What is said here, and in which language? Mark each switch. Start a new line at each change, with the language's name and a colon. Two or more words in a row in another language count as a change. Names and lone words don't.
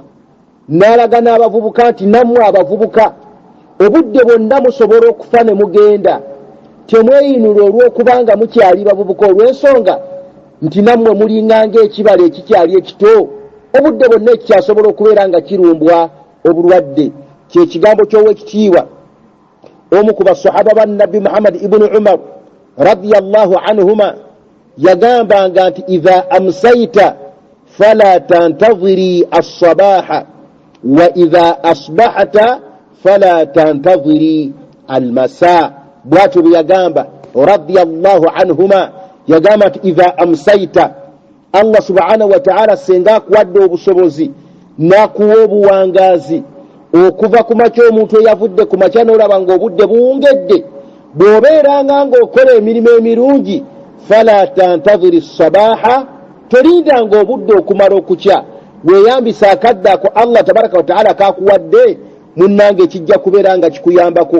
Ganda: N'alaga n'abavubuka nti nammwe abavubuka obudde bwonna musobola okufa ne mugenda, temweyinula olw'okubanga mukyali bavubuka, olw'ensonga nti nammwe mulinganga ekibala ekikyali ekito, obudde bwonna ekikyasobola okubeera nga kirumbwa obulwadde. Kyekigambo ky'owekitiibwa omu ku basahaba ba Nabbi Muhammad ibn Umar
Arabic: رضي الله عنهما
Ganda: yagambanga nti
Arabic: إذا أمسيت فلا تنتظر الصباح وإذا أصبحت فلا تنتظر المساء.
Ganda: Bwatyo bwe yagamba
Arabic: رضي الله عنهما,
Ganda: yagamba nti
Arabic: إذا أمسيت, الله سبحانه وتعالى
Ganda: senga akuwadde obusobozi n'akuwa obuwangaazi okuva ku makya omuntu eyavudde ku makya n'olaba ng'obudde buwungedde, bw'obeeranga ng'okola emirimu emirungi,
Arabic: فلا تنتظر صباحا,
Ganda: tolindanga obudde okumala okukya, weeyambisa akadde ako
Arabic: الله تبارك وتعالى
Ganda: kakuwadde munnange kijja kubeera nga kikuyambako.